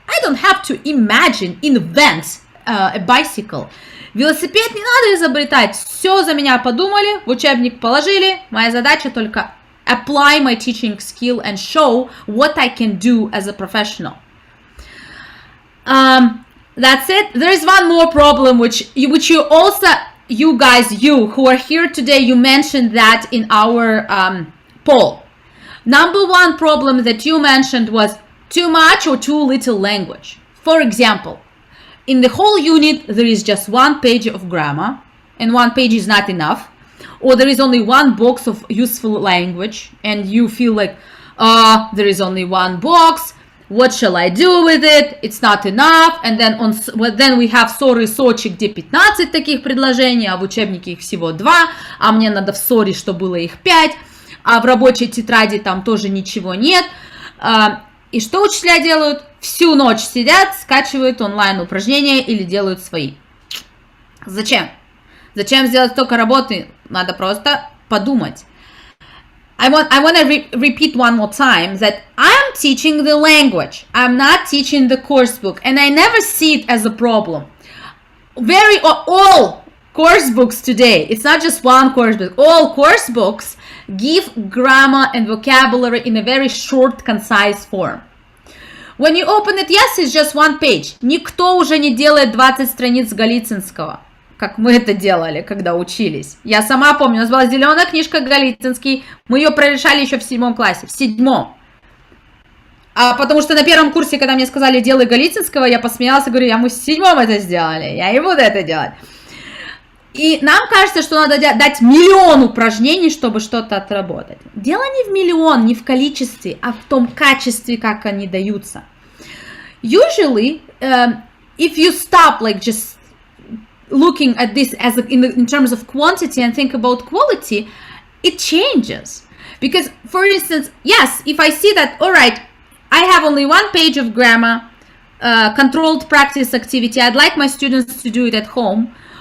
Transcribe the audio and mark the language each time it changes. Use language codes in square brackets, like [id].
[en] I don't have to invent a bicycle. [ru] Велосипед не надо изобретать, все за меня подумали, в учебник положили, моя задача только [en] apply my teaching skill and show what I can do as a professional. That's it. There is one more problem which you also, you who are here today, you mentioned that in our poll. Number one problem that you mentioned was too much or too little language. For example, in the whole unit, there is just one page of grammar, and one page is not enough. Or there is only one box of useful language, and you feel like, there is only one box. What shall I do with it? It's not enough. And then then we have sorry, [ru] Сочи, где 15 таких предложений, а в учебнике их всего 2, а мне надо в sorry, что было их 5, а в рабочей тетради там тоже ничего нет. И что учителя делают? Всю ночь сидят, скачивают онлайн упражнения или делают свои. Зачем? Зачем сделать столько работы? Надо просто подумать. [en] I want to repeat one more time that I'm teaching the language. I'm not teaching the course book, and I never see it as a problem. All course books today, it's not just one course book, all course books give grammar and vocabulary in a very short, concise form. When you open it, yes, it's just one page. [ru] Никто уже не делает 20 страниц Голицынского, как мы это делали, когда учились. Я сама помню, у нас была зеленая книжка Голицынский, мы ее прорешали еще в 7 классе, в 7. Потому что на первом курсе, когда мне сказали делай Голицынского, я посмеялась и говорю, мы в 7 это сделали, я не буду это делать. И нам кажется, что надо дать миллион упражнений, чтобы что-то отработать. Дело не в миллион, не в количестве, а в том качестве, как они даются. [en] Usually, if you stop like just looking at this as in terms of quantity and think about quality, it changes. Because, for instance, yes, if I see that, all right, I have only one page of grammar, controlled practice activity, I'd like my students to do it at home.